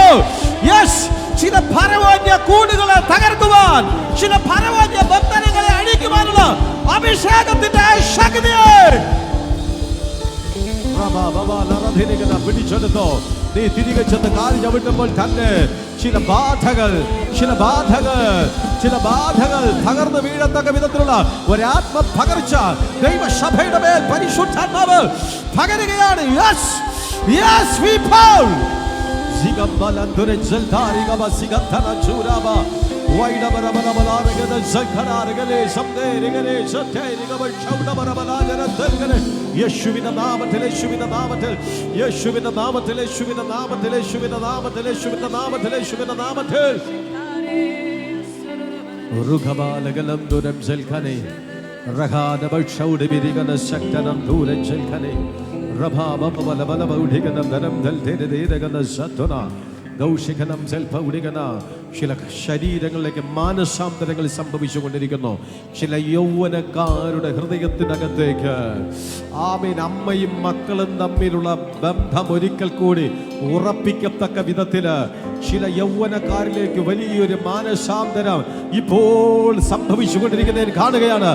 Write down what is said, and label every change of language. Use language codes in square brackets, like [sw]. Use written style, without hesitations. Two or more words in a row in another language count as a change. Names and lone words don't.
[ml] യെസ്, ചില ഫറവോന്യ കൂടുകളെ തകർക്കുവാൻ, ചില ഫറവോന്യ ബന്ധനങ്ങളെ അഴിക്കുവാനുള്ള അഭിഷേകത്തിന്റെ ശക്തിയെ പിടിച്ചെടുത്തോ. നീ തിരികെ ചെന്ന് കാൽ ചവിട്ടുമ്പോൾ തന്നെ ചില ബാധകൾ തകർന്നു വീഴത്തക്ക വിധത്തിലുള്ള ഒരാത്മ പകർച്ച ദൈവസഭയുടെ മേൽ പരിശുദ്ധാത്മാവ് പകരുകയാണ്. [en] yes yes, we fall. Zigambalandure zeltari gaba sigatana churaba waida barabalabalaregale zakhararagale samderegale satterigaba chaudabarabalaga delgale [ml] യേശുവിന്റെ നാമത്തിൽ യേശുവിന്റെ നാമത്തിൽ യേശുവിന്റെ നാമത്തിൽ യേശുവിന്റെ നാമത്തിൽ യേശുവിന്റെ നാമത്തിൽ യേശുവിന്റെ നാമത്തിൽ യേശുവിന്റെ നാമത്തിൽ റുഖബാലഗലം ദുരം zelkhane ragana bachaude birigana saktanam duren zelkhane ചില ശരീരങ്ങളിലേക്ക് മാനസാന്തരങ്ങൾ സംഭവിച്ചുകൊണ്ടിരിക്കുന്നു. ചില യൗവനക്കാരുടെ ഹൃദയത്തിനകത്തേക്ക് ആമേൻ അമ്മയും മക്കളും തമ്മിലുള്ള ബന്ധം ഒരിക്കൽ കൂടി ഉറപ്പിക്കത്തക്ക വിധത്തില് ചില യൗവനക്കാരിലേക്ക് വലിയൊരു മാനസാന്തരം ഇപ്പോൾ സംഭവിച്ചുകൊണ്ടിരിക്കുന്നതിന് കാണുകയാണ്.